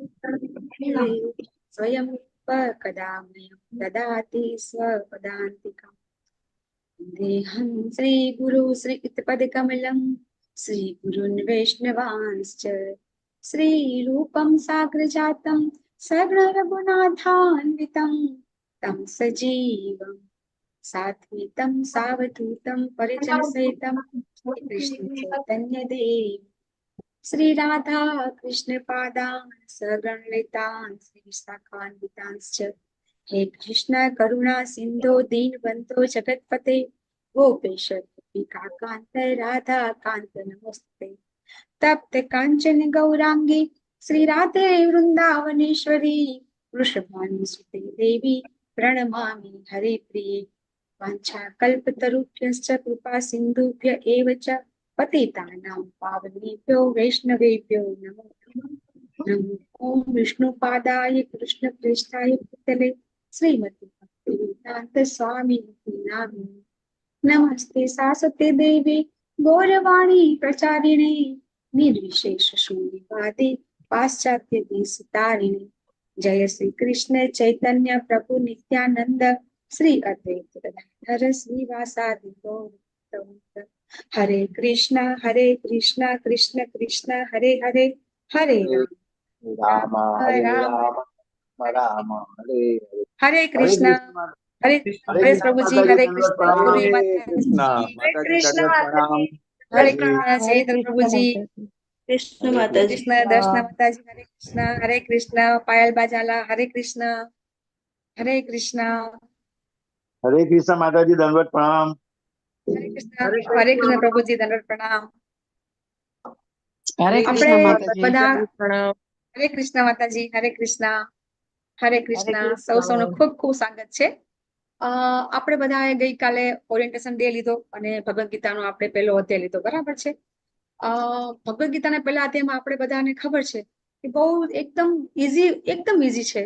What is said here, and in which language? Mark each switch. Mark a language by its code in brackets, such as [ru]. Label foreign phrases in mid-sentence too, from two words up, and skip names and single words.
[sa] स्वयं कदामयं ददाति स्वपदान्तिकम् देहं श्रीगुरु श्रीयुतपदकमलं श्रीगुरुन् वैष्णवांश्च श्रीरूपं साग्रजातं सगुणरघुनाथान्वितं तं सजीवं सात्वितं सावधूतं परिजनसहितं कृष्णचैतन्यदेव श्रीराधा कृष्णपादान् सगणलितान् श्रीशाखान्वितांश्च હે કૃષ્ણ કરુણા સિંધો દીનબંધો જગતપતે ગોપેશ કાંત રાધા કાંત નમસ્તે તપ્ત કાંચન ગૌરાંગી શ્રી રાધે વૃંદાવનેશ્વરી વૃષભાની સુતે દેવી પ્रणमामि हरिप्रिये वाञ्छा कल्पतरुभ्यश्च कृपा सिन्धुभ्य एव च पतितानां पावनेभ्यो वैष्णवेभ्यो नमो नमः। ॐ विष्णुपादाय कृष्णप्रेष्ठाय भूतले श्रीमति भक्तिवेदान्त स्वामिनिति नामिने नमस्ते सासते देवी गौरवाणी प्रचारिणे निर्विशेष शून्यवादे पाश्चात्य देशतारिणे जय श्री कृष्ण चैतन्य प्रभु नित्यानंद श्री अद्वैत गदाधर श्रीवासादि गौर हरे कृष्ण कृष्ण कृष्ण हरे हरे हरे राम हरे राम राम राम हरे हरे [hi] हरे कृष्ण हरे हरे प्रभु जी हरे कृष्ण गुरु हरे कृष्ण माता हरे हरे कृष्ण चैतन्य प्रभु जी कृष्ण माता जी कृष्ण दर्शन माताजी हरे कृष्ण पायल बाजाला हरे कृष्ण माता जी दंडवत प्रणाम। हरे कृष्ण प्रभु जी दंडवत प्रणाम। हरे [gu] આપણે [hi] कृष्ण माता जी [gu] બધા હરે કૃષ્ણ માતાજી હરે કૃષ્ણ સૌ સૌનું ખૂબ ખૂબ સ્વાગત છે। આપણે બધાએ ગઈકાલે [en] orientation day [gu] લીધો અને ભગવદ ગીતાનો આપણે પહેલો અધ્યાય લીધો, બરાબર છે। ભગવદ ગીતાના પહેલા અધ્યાયમાં આપણે બધાને ખબર છે કે બહુ એકદમ ઈઝી છે।